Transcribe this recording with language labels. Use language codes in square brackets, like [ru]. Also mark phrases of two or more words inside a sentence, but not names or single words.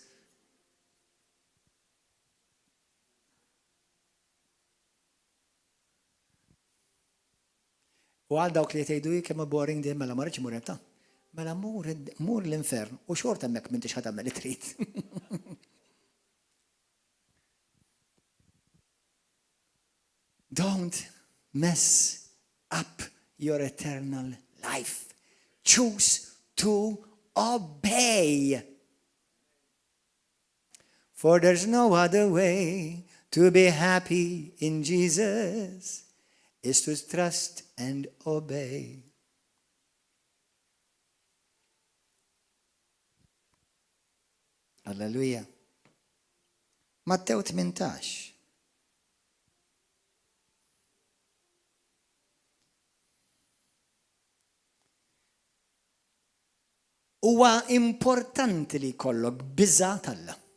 [mt] U għal dawk li tgħidu kemm boring din mela ma rridx imur ta'. Mela mur l-infern u xorta hemmhekk m'intix ħad tagħmel li trid. [en] Don't mess up your eternal life. Choose to obey. For there's no other way to be happy in Jesus is to trust and obey. Alleluia. [mt] Matteo 18. Huwa importanti li jkollok biża' tal-Alla.